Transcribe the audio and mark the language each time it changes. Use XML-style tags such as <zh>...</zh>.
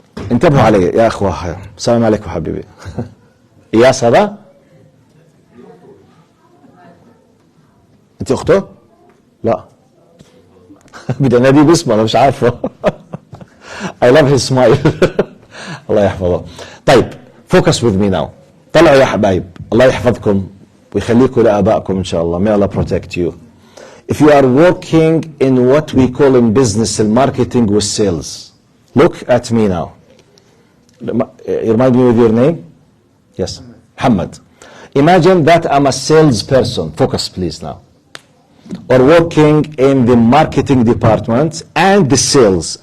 <ar>انتبهوا علي يا اخوة. السلام عليكم حبيبي. اياس هذا؟ انت اخته؟ لا. بدي اناديه باسمه انا مش عارفه.</ar> <en>I love his smile.</en> <ar>الله يحفظه.</ar> <en>طيب focus with me now.</en> <ar>طلعوا يا حبايب. الله يحفظكم ويخليكم لآبائكم ان شاء الله.</ar> <en>May Allah protect you. If you are working in what we call in business marketing with sales, look at me now. You remind me with your name? Yes. Muhammad. Imagine that I'm a salesperson. Focus please now. Or working in the marketing department and the sales.</en>